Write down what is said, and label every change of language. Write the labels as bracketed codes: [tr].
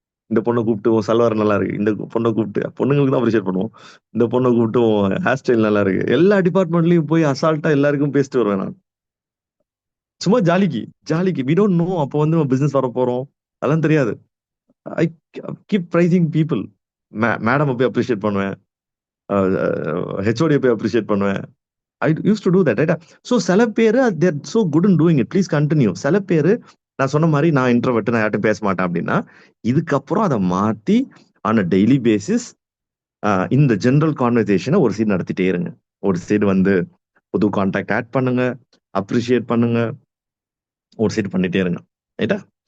[ta] இந்த பொண்ணை கூப்பிட்டு உன் சல்வார் நல்லா இருக்கு, இந்த பொண்ணை கூப்பிட்டு, பொண்ணுங்களுக்கு தான் அப்ரிஷியேட் பண்ணுவோம், இந்த பொண்ணை கூப்பிட்டு உன் ஹேர் ஸ்டைல் நல்லா இருக்கு, எல்லா டிபார்ட்மெண்ட்லயும் போய் அசால்ட்டா எல்லாருக்கும் பேசிட்டு வருவேன் நான். சும்மா ஜாலிக்கு [en] we don't know [ta] அப்போ வந்து பிசினஸ் வர போறோம், அதெல்லாம் தெரியாது. [en] I keep praising people. [ta] Madam போய் அப்ரிஷியேட் பண்ணுவேன், ஹெச்ஓடி போய் அப்ரிஷியேட் பண்ணுவேன். [en] I used to do that, right? So [ta] சில பேரு [en] they're so good in doing it. Please continue. [ta] சில பேரு நான் சொன்ன மாதிரி நான் இன்ட்ரோவர்ட், நான் யார்ட்டும் பேச மாட்டேன் அப்படின்னா, இதுக்கப்புறம் அதை மாத்தி [en] on a daily basis [ta] இந்த ஜெனரல் கான்வர்சேஷனை ஒரு சைடு நடத்திட்டே இருங்க. ஒரு சைடு வந்து புது கான்டாக்ட் ஆட் பண்ணுங்க, அப்ரிஷியேட் பண்ணுங்க, ஒரு சைடு பண்ணிட்டே இருங்க, ரைட்டா?